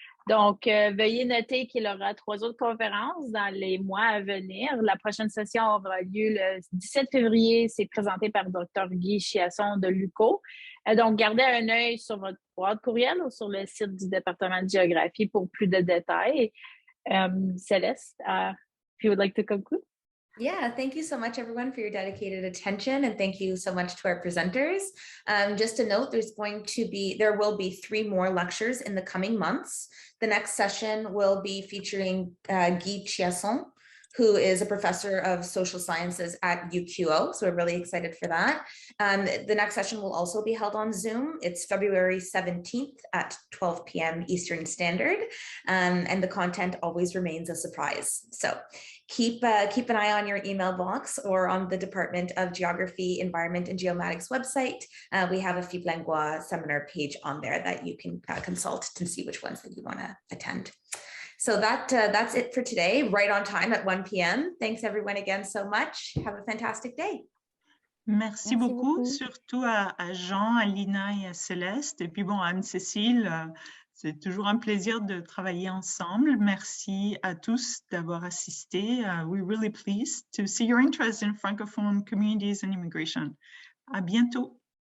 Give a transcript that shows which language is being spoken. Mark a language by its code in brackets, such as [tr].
[fr] Donc, veuillez noter qu'il y aura 3 autres conférences dans les mois à venir. La prochaine session aura lieu le 17 février. C'est présenté par Dr. Guy Chiasson de l'UQO. Donc, gardez un œil sur votre boîte courriel ou sur le site du département de géographie pour plus de détails. [en] Celeste, if you would like to conclude. Yeah, thank you so much, everyone, for your dedicated attention, and thank you so much to our presenters. Just a note, there will be 3 more lectures in the coming months. The next session will be featuring Guy Chiasson, who is a professor of social sciences at UQO. So we're really excited for that. The next session will also be held on Zoom. It's February 17th at 12 p.m. Eastern Standard. And the content always remains a surprise. So keep an eye on your email box or on the Department of Geography, Environment, and Geomatics website. We have a FIBLingua seminar page on there that you can consult to see which ones that you want to attend. So that's it for today, right on time at 1 p.m. Thanks everyone again so much. Have a fantastic day. [fr] Merci beaucoup, surtout à Jean, à Lina et à Céleste. Et puis bon, à Anne-Cécile, c'est toujours un plaisir de travailler ensemble. Merci à tous d'avoir assisté. [en] We're really pleased to see your interest in Francophone communities and immigration. [fr] À bientôt.